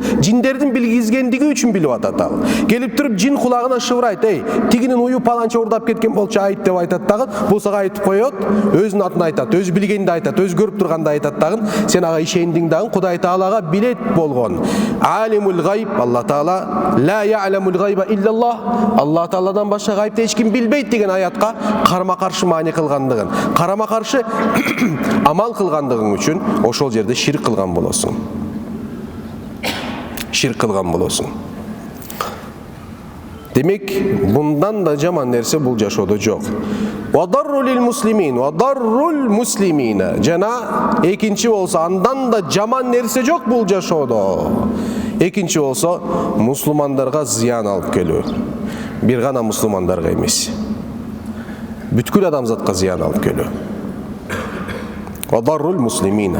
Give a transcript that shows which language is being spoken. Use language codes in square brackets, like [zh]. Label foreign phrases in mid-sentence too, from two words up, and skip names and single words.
[ky] Жиндердин билгизгендиги үчүн билип атат ал. Келип туруп жин кулагына шыбырайт: "Эй, тигинин уyu паланча урдап кеткен болчу, айт" деп айтат дагы. Бул сага айтып коет, өзүнүн атын айтат, өзү билгенди айтат, өзү көрүп турганды айтат дагы. Сен ага ишендиң дагы. Кудай Таалага билет болгон. [ar] عالم الغيب، الله تعالى، لا يعلم الغيب إلا الله. [ky] Алла Тааладан башка гайбты эч ким билбейт деген аятка карама-каршы маани кылгандыгын, карама-каршы амал кылгандыгын үчүн ошол жерде ширк кылган болосуң. Ширк кылган болосуң. Демек, [tr] bundan da [ky] жаман нерсе бул жашоодо жок. [ar] وضرر للمسلمين، وضرر المسلمين. [ky] Жана экинчи болсо, андан да жаман нерсе жок бул жашоодо. Экинчи болсо, мусулмандарга зыян алып келүү. Бир гана мусулмандарга эмес. Бүткүл адамзатка зыян алып келүү. [ar] وضرر المسلمين.